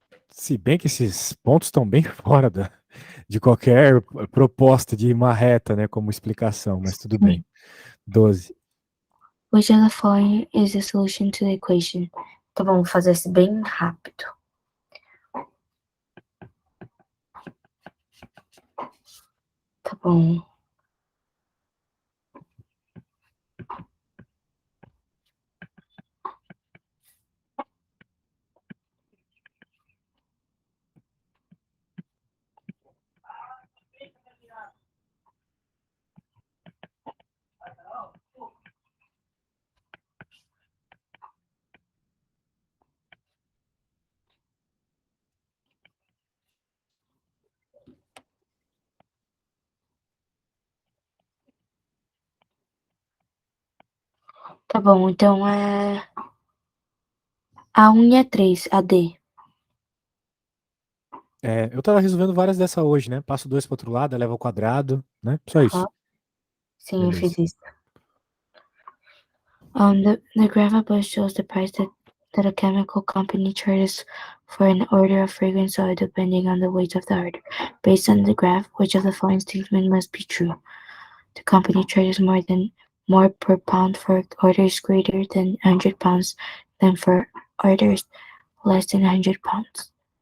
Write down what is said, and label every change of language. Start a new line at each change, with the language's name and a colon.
Portuguese: Se bem que esses pontos estão bem fora de qualquer proposta de uma reta, né? Como explicação, mas tudo bem. 12.
English: Which of the following is the solution to the equation?
Portuguese: Tá bom, vou fazer isso bem rápido. Tá bom. Tá bom, então é a 1 e a 3, a D. É, eu tava resolvendo várias dessa hoje, né? Passo 2 pro outro lado, eleva ao quadrado, né? Só isso. Sim, eu Beleza. fiz isso.
English: The graph above shows the price that a chemical company charges for an order of fragrance oil depending on the weight of the order. Based on the graph, which of the following statement must be true? The company charges more per pound for orders greater than 100 pounds than for orders less than 100 pounds.